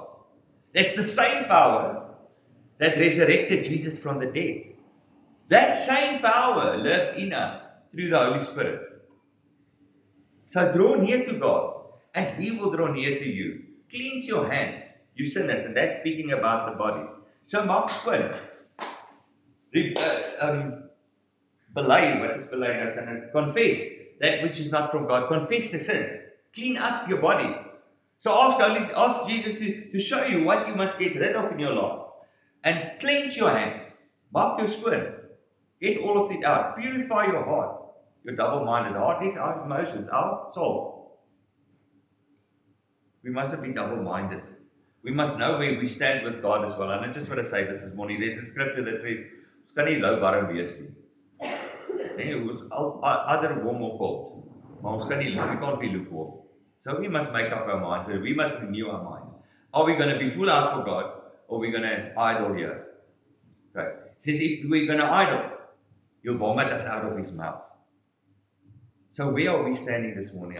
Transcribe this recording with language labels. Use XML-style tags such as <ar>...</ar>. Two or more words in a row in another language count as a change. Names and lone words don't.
<en>That's the same power that resurrected Jesus from the dead. That same power lives in us through the Holy Spirit. So draw near to God, and He will draw near to you. Cleanse your hands, you sinners, and that's speaking about the body.</en> <af>So maak skoon. Bely, what is bely nou?</af> <en>Confess that which is not from God. Confess the sins. Clean up your body. So ask Jesus to show you what you must get rid of in your life. And cleanse your hands.</en> <af>Maak jou skoon.</af> <en>Get all of it out. Purify your heart. Your double-minded heart is our emotions, our soul. We mustn't be double-minded. We must know where we stand with God as well. And I just want to say this morning, there's a scripture that says,</en> <af>ons kan nie lou warm wees nie.</af> <en>Ons either warm or cold.</en> <af>Maar ons kan nie,</af> <en>we can't be lukewarm. So we must make up our minds, and we must renew our minds. Are we going to be full out for God, or are we going to idle here? Okay. It says if we're going to idle, He'll vomit us out of His mouth. So where are we standing this morning?</en>